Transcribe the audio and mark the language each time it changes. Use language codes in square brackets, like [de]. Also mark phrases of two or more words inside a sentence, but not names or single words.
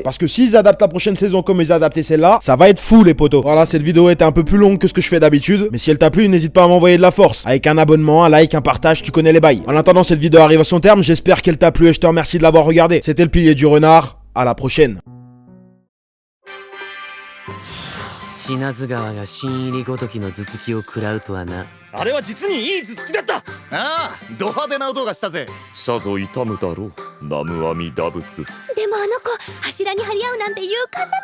[fr] Parce que s'ils adaptent la prochaine saison comme ils ont adapté celle-là, ça va être fou les potos. Voilà, cette vidéo était un peu plus longue que ce que je fais d'habitude, mais si elle t'a plu, n'hésite pas à m'envoyer de la force. Avec un abonnement, un like, un partage, tu connais les bails. En attendant, cette vidéo arrive à son terme, j'espère qu'elle t'a plu et je te remercie de l'avoir regardé. C'était le pilier du renard, à la prochaine. [ja] 品津川が新入りごときの頭突きを食らうとはな。あれは実にいい頭突きだった。ああ、ド派手な音がしたぜ。さぞ痛むだろう、南無阿弥陀仏。でもあの子柱に張り合うなんて勇敢なのね。